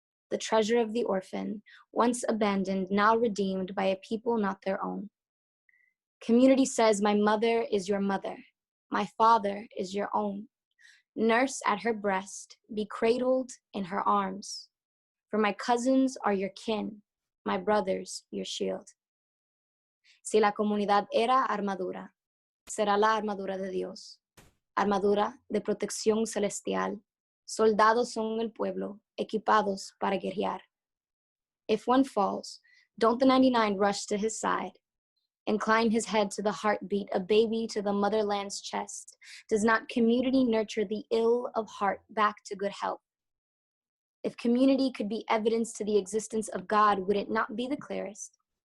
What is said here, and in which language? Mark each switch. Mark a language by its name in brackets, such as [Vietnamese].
[English] The treasure of the orphan, once abandoned, now redeemed by a people not their own. Community says, my mother is your mother, my father is your own. Nurse at her breast, be cradled in her arms. For my cousins are your kin, my brothers your shield. [Spanish] Si la comunidad era armadura, será la armadura de Dios. Armadura de protección celestial. Soldados son el pueblo, equipados para guerrear. [English] If one falls, don't the 99 rush to his side? Incline his head to the heartbeat, a baby to the motherland's chest. Does not community nurture the ill of heart back to good health? If community could be evidence to the existence of God, would it not be the clearest?